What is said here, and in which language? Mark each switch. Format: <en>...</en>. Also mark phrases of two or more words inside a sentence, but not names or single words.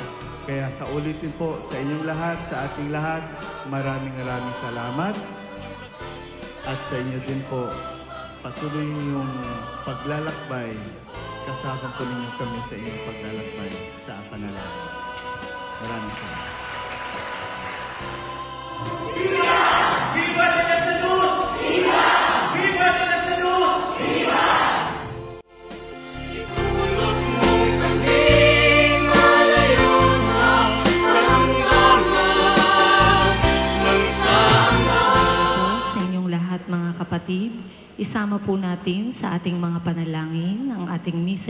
<tl>Kaya sa ulitin po sa inyong lahat, sa ating lahat, maraming salamat. At sa inyo din po, patuloy niyong paglalakbay. Kasama po ninyo kami sa inyong paglalakbay sa panalangin. Maraming salamat.</tl> <es>Viva! Viva de la Salud! Viva! Viva de la Salud! Viva!</es> <tl>Ikulot mong kaming malayo sa karamdaman ng sama. Sa inyong lahat mga kapatid, isama po natin sa ating mga panalangin ang ating misa</tl>